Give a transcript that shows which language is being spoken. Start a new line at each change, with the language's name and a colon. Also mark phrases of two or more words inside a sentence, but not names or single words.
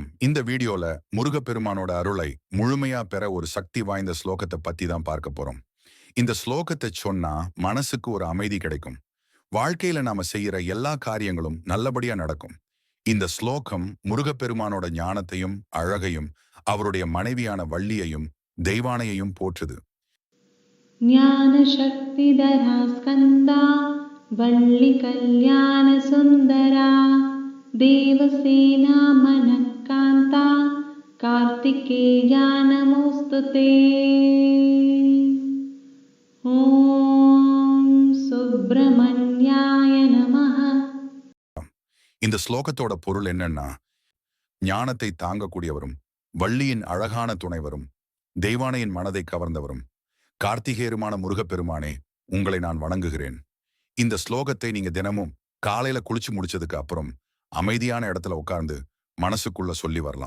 Tamil: இந்த வீடியோல முருகப்பெருமானோட அருளை முழுமையா பெற ஒரு சக்தி வாய்ந்த ஸ்லோகத்தை பத்தி தான் பார்க்க போறோம். இந்த ஸ்லோகத்தை சொன்னா மனசுக்கு ஒரு அமைதி கிடைக்கும். வாழ்க்கையில நாம செய்யற எல்லா காரியங்களும் நல்லபடியா நடக்கும். இந்த ஸ்லோகம் முருகப்பெருமானோட ஞானத்தையும் அழகையும் அவருடைய மனைவியான வள்ளியையும் தெய்வானையையும் போற்றுது.
Sanskrit: ज्ञानशक्तिधरा स्कन्दा वल्ली कल्याणसुन्दरा देवसेना मनःकान्ता कार्तिकेया नमोऽस्तु ते। ॐ सुब्रह्मण्याय नमः।
Tamil: இந்த ஸ்லோகத்தோட பொருள் என்னன்னா, ஞானத்தை தாங்கக்கூடியவரும் வள்ளியின் அழகான துணைவரும் தெய்வானையின் மனதை கவர்ந்தவரும் கார்த்திகேயருமான முருகப்பெருமானே, உங்களை நான் வணங்குகிறேன். இந்த ஸ்லோகத்தை நீங்க தினமும் காலையில குளிச்சு முடிச்சதுக்கு அப்புறம் அமைதியான இடத்துல உட்கார்ந்து மனசுக்குள்ள சொல்லி வரலாம்.